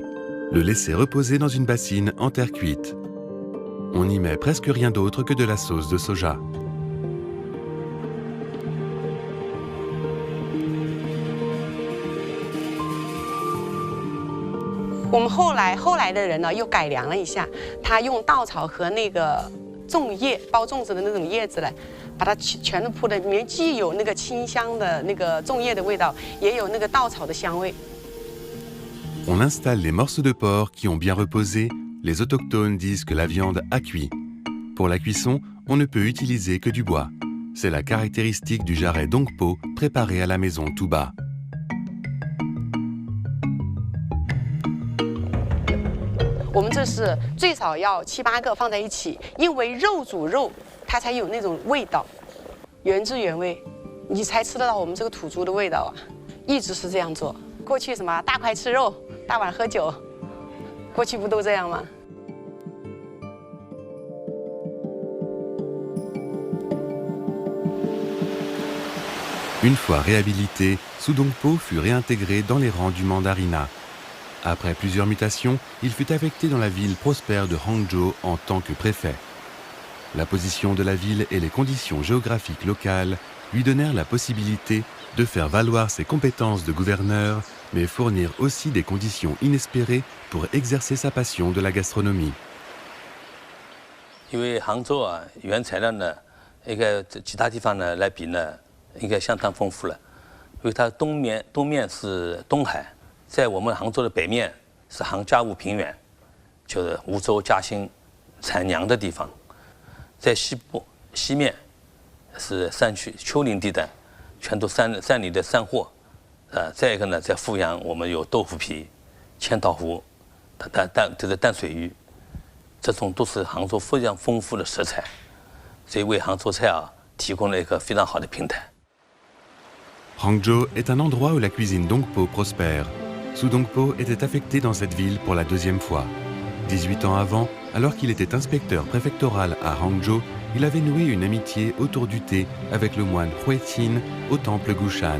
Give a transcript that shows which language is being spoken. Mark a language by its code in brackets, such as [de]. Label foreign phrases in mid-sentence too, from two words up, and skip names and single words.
[fr] Le laisser reposer dans une bassine en terre cuite. On n'y met presque rien d'autre que de la sauce de soja. [zh] On 后来的人呢，又改良了一下，他用稻草和那个粽叶包粽子的那种叶子来，把它全都铺的，里面既有那个清香的那个粽叶的味道，也有那个稻草的香味。 [fr] On installe les morceaux de porc qui ont bien reposé. Les autochtones disent que la viande a cuit. Pour la cuisson, on ne peut utiliser que du bois. C'est la caractéristique du jarret Dongpo préparé à la maison tout bas. [zh] 我们这是最少要7、8个放在一起，因为肉煮肉，它才有那种味道，原汁原味，你才吃得到我们这个土猪的味道啊！一直是这样做。过去什么大块吃肉，大碗喝酒，过去不都这样吗？ [fr] Une fois réhabilité, Su Dongpo fut réintégré dans les rangs du mandarinat. Après plusieurs mutations, il fut affecté dans la ville prospère de Hangzhou en tant que préfet. La position de la ville et les conditions géographiques locales lui donnèrent la possibilité de faire valoir ses compétences de gouverneur, mais fournir aussi des conditions inespérées pour exercer sa passion de la gastronomie. [zh] 因为杭州啊，原材料呢，应该其他地方呢来比呢，应该相当丰富了。因为它东面是东海，在我们杭州的北面是杭嘉坞平原，就是梧州、嘉兴产娘的地方。在西面是山区丘陵地带，全都山里的山货， 再一个呢，在富阳我们有豆腐皮、千岛湖、淡水鱼，这种都是杭州非常丰富的食材，所以为杭州菜提供了一个非常好的平台。 [fr] Hangzhou est un endroit où la cuisine Dongpo prospère. Su Dongpo était affecté dans cette ville pour la deuxième fois. 18 ans avant, alors qu'il était inspecteur préfectoral à Hangzhou, il avait noué une amitié autour du thé avec le moine Huiqin au temple Gushan.